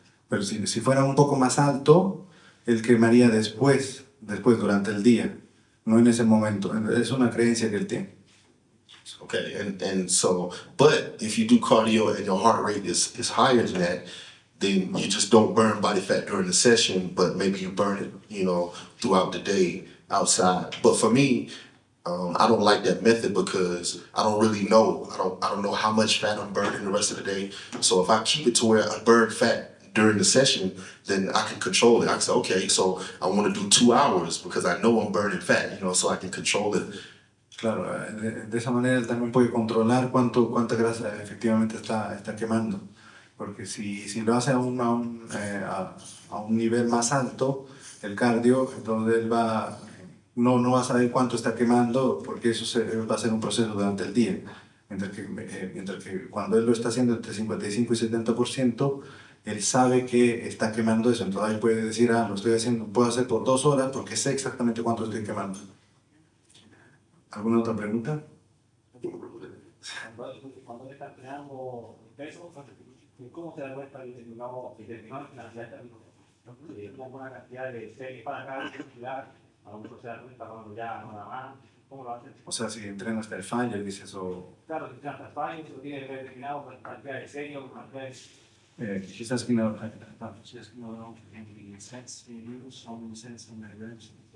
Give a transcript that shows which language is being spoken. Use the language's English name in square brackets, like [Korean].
[Spanish] Pero si fuera un poco más alto, él quemaría después durante el día, no en ese momento. Es una creencia que él tiene. [English] Okay, and so, but if you do cardio and your heart rate is higher than that, then you just don't burn body fat during the session, but maybe you burn it, throughout the day outside. But for me, I don't like that method because I don't really know. I don't know how much fat I'm burning the rest of the day. So if I keep it to where I burn fat during the session, then I can control it. I can say, okay, so I want to do 2 hours because I know I'm burning fat, so I can control it. [Spanish] Claro, de esa manera él también puede controlar cuánta grasa efectivamente está quemando. Porque si lo hace a un nivel más alto, el cardio, entonces él no va a saber cuánto está quemando, porque eso va a ser un proceso durante el día. Mientras que cuando él lo está haciendo entre 55 y 70%, él sabe que está quemando eso. Entonces él puede decir, lo estoy haciendo, puedo hacer por 2 horas porque sé exactamente cuánto estoy quemando. ¿Alguna otra pregunta? Cuando le estás creando peso, ¿cómo se da cuenta, digamos, determinar la cantidad de una buena cantidad de series para cada actividad? A lo mejor se da cuenta cuando ya no da más. ¿Cómo lo haces? O sea, si entreno hasta el fallo, dices, Claro, si entrenas hasta el fallo, eso tiene determinado con cantidad de series o cantidad de... [English] She's asking about any sets you use, how many sets and the reps.